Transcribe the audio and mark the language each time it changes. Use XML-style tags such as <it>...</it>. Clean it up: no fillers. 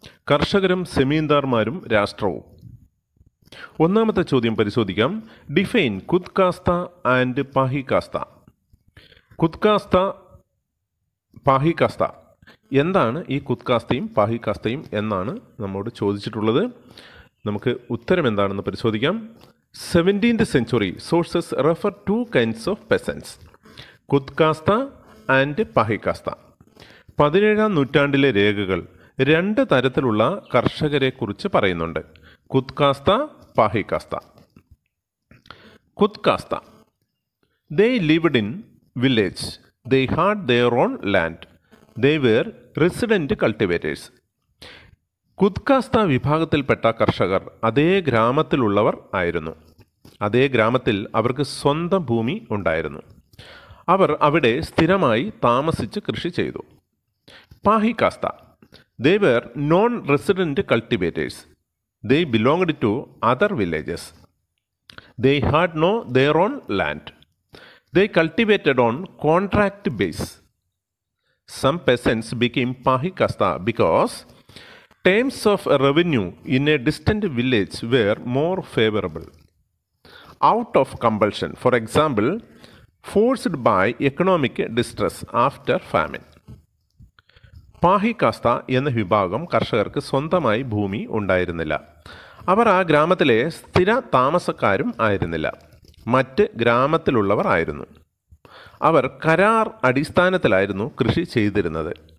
<ml>കർഷകരും സെമീന്ദാർമാരും രാഷ്ട്രവും. ഒന്നാമത്തെ ചോദ്യം പരിശോധിക്കാം.</ml> <en>Define khudkashta and pahikashta. Khudkashta, pahikashta.</en> <ml>എന്താണ് ഈ കുത്കാസ്തയും പാഹികാസ്തയും എന്നാണ് നമ്മോട് ചോദിച്ചിട്ടുള്ളത്. നമുക്ക് ഉത്തരം എന്താണെന്ന് പരിശോധിക്കാം.</ml> <en>17th century sources refer two kinds of peasants, khudkashta and pahikashta.</en> <ml>17ാം നൂറ്റാണ്ടിലെ രേഖകൾ രണ്ട് തരത്തിലുള്ള കർഷകരെ കുറിച്ച് പറയുന്നുണ്ട്. കുത്കാസ്ത, പാഹികാസ്ത.</ml> <en>Khudkashta, they lived in village, they had their own land, they were resident cultivators.</en> <ml>കുത്കാസ്ത വിഭാഗത്തിൽപ്പെട്ട കർഷകർ അതേ ഗ്രാമത്തിലുള്ളവർ ആയിരുന്നു. അതേ ഗ്രാമത്തിൽ അവർക്ക് സ്വന്തം ഭൂമി ഉണ്ടായിരുന്നു. അവർ അവിടെ സ്ഥിരമായി താമസിച്ച് കൃഷി ചെയ്തു.</ml> <en>Pahikashta, they were non-resident cultivators. They belonged to other villages. They had no their own land. They cultivated on contract base. Some peasants became Pahikasta because terms of revenue in a distant village were more favorable. Out of compulsion, for example, forced by economic distress after famine.</en> <ml>പാഹികാസ്ത എന്ന വിഭാഗം കർഷകർക്ക് സ്വന്തമായി ഭൂമി ഉണ്ടായിരുന്നില്ല. അവർ ആ ഗ്രാമത്തിലെ സ്ഥിര താമസക്കാരും ആയിരുന്നില്ല, മറ്റ് ഗ്രാമത്തിലുള്ളവർ ആയിരുന്നു. അവർ കരാർ അടിസ്ഥാനത്തിലായിരുന്നു കൃഷി ചെയ്തിരുന്നത്.</ml>